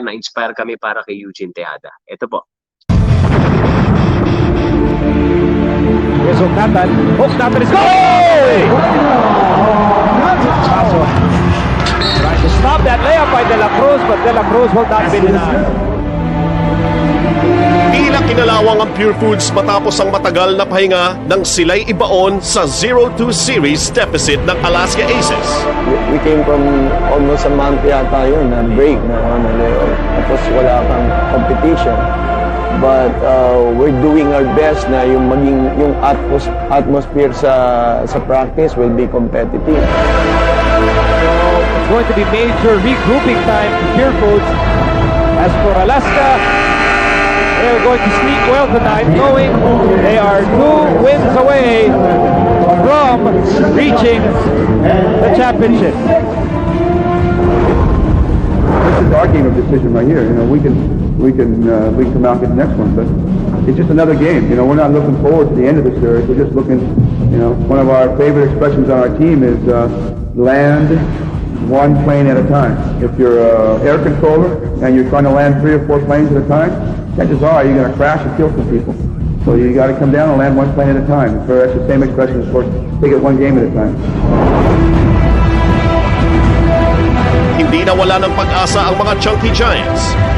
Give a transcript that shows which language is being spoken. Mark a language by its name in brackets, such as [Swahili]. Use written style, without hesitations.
[Filipino] Na-inspire kami para kay Eugene Tejada. Ito po. [English] Here's Hook Nathan is goal! Trying to stop that layup by De La Cruz, but De La Cruz will not be denied. [Filipino] Tila kinalawang ang Purefoods matapos ang matagal na pahinga nang sila'y ibaon sa 0-2 series deficit ng Alaska Aces. [English] We came from almost a month [Filipino] yata yun na [English] break [Filipino] na tapos wala kang [English] competition. But we're doing our best [Filipino] na yung maging yung [English] atmosphere sa practice will be competitive. It's going to be major regrouping time for Purefoods. As for Alaska, they're going to sleep well tonight, knowing they are 2 wins away from reaching the championship. This is our game of decision right here. You know, we can come out and get the next one, but it's just another game. You know, we're not looking forward to the end of the series. We're just looking. You know, one of our favorite expressions on our team is land one plane at a time. If you're an air controller and you're trying to land 3 or 4 planes at a time, chances are you're going to crash and kill some people. So you got to come down and land 1 plane at a time. So that's the same expression as for take it 1 game at a time. [Filipino] Hindi nawala ng pag-asa ang mga Chunkee Giants.